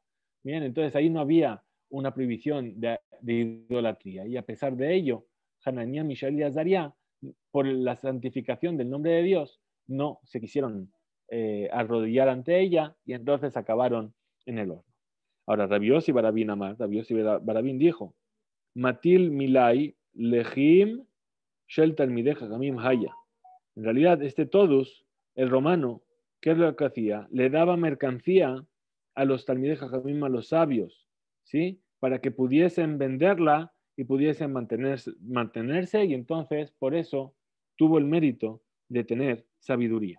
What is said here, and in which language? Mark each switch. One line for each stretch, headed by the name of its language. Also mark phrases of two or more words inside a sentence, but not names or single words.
Spanish: Bien, entonces ahí no había una prohibición de idolatría. Y a pesar de ello, Hananiah, Mishael y Azaria, por la santificación del nombre de Dios, no se quisieron arrodillar ante ella y entonces acabaron en el horno. Ahora,
Hebrew: Rabbi Yossi Barabín Amar, Rabbi Yossi Barabín dijo, מטיל מלאי לכיס של תלמידי חכמים היה.
Spanish: En realidad, Todus, el romano, ¿qué es lo que hacía? Le daba mercancía a los
Hebrew: תלמידי חכמים,
Spanish: a los sabios, ¿sí? Para que pudiesen venderla y pudiesen mantenerse, y entonces, por eso, tuvo el mérito de tener sabiduría.